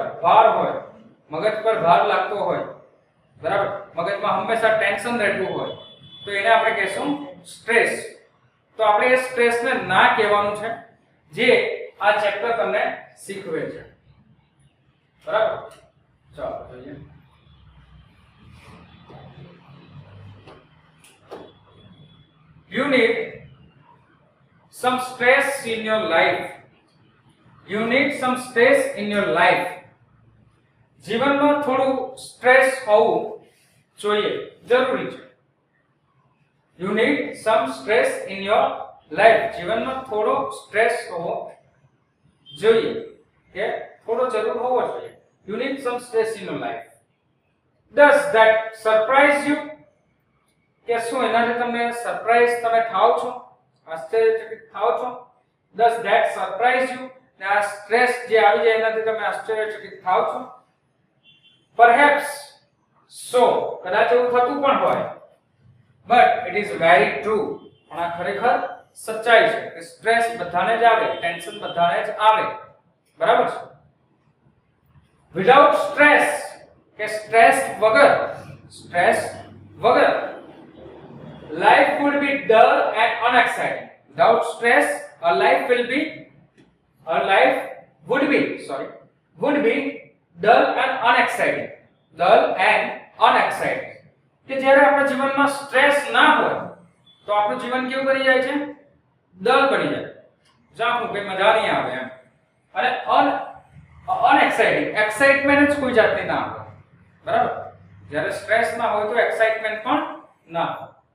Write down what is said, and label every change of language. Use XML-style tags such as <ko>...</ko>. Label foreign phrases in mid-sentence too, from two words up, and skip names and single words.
<gu>ભાર હોય, મગજ પર ભાર લાગતો હોય, બરાબર, મગજમાં હંમેશા ટેન્શન રહેતું હોય, તો એને આપણે કહેશું સ્ટ્રેસ. તો આપણે એ સ્ટ્રેસને ના કહેવાનું છે, જે આ ચેપ્ટર તમને શીખવે છે, બરાબર. ચાલો જોઈએ.</gu> <en>You need some stress in your life. You need some stress in your life.</en> <gu>જીવનમાં થોડું સ્ટ્રેસ હોવું જોઈએ, જરૂરી છે.</gu> <en>You need some stress in your life.</en> <gu>જીવનમાં થોડો સ્ટ્રેસ હોવો જોઈએ, કે થોડો જરૂર હોવો જોઈએ.</gu> <en>You need some stress in your life. Does that surprise you?</en> <gu>કે શું એનાથી તમે સરપ્રાઈઝ તમે થાઓ છો, આશ્ચર્યચકિત થાઓ છો?</gu> <en>Does that surprise you?</en> <gu>ને આ સ્ટ્રેસ જે આવી જાય એનાથી તમે આશ્ચર્યચકિત થાઓ છો?</gu> <en>Perhaps so,</en> <gu>કદાચ એવું થતું પણ હોય.</gu> <en>But it is very true.</en> <gu>પણ આ ખરેખર સચ્ચાઈ છે કે સ્ટ્રેસ બધાને જ આવે, ટેન્શન બધાને જ આવે, બરાબર છે.</gu> <en>Without stress,</en> <gu>કે સ્ટ્રેસ વગર</gu> <en>life would be dull and unexciting. Without stress, our life would be dull and unexciting. Dull and unexciting.</en> <gu>કે જ્યારે આપણા જીવનમાં સ્ટ્રેસ ના હોય તો આપણું જીવન કેવું બની જાય છે? ડલ બની જાય, જાખું, કે મજા નહીં આવે એમ. અને અનએક્સાઇટિંગ, એક્સાઇટમેન્ટ જ કોઈ જાતની ના આવે, બરાબર. જ્યારે સ્ટ્રેસ ના હોય તો એક્સાઇટમેન્ટ પણ ના હોય.</gu>